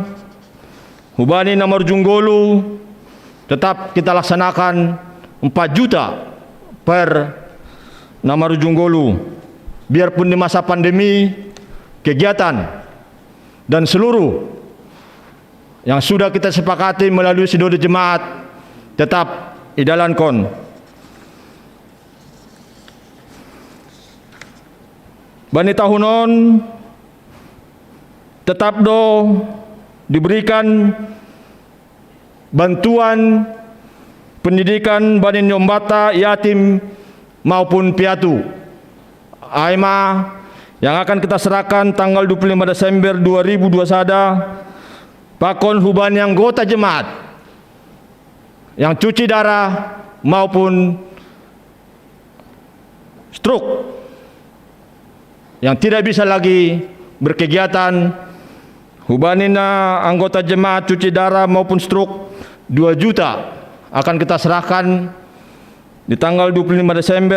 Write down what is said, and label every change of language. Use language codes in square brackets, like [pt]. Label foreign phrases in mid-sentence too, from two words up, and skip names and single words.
[id] Hubani nomor junggolu tetap kita laksanakan 4 juta per nomor junggolu. Biarpun di masa pandemi, kegiatan dan seluruh yang sudah kita sepakati melalui sinode jemaat tetap idalankan. [bts] Bani tahunon [id] tetap diberikan bantuan pendidikan [bts] bani nyombata, [id] yatim maupun piatu. AIMA yang akan kita serahkan tanggal 25 Desember 2021 [bts] pakon hubani [id] anggota jemaat yang cuci darah maupun stroke yang tidak bisa lagi berkegiatan. Hubanina anggota jemaat cuci darah maupun stroke 2 juta akan kita serahkan di tanggal 25 Desember.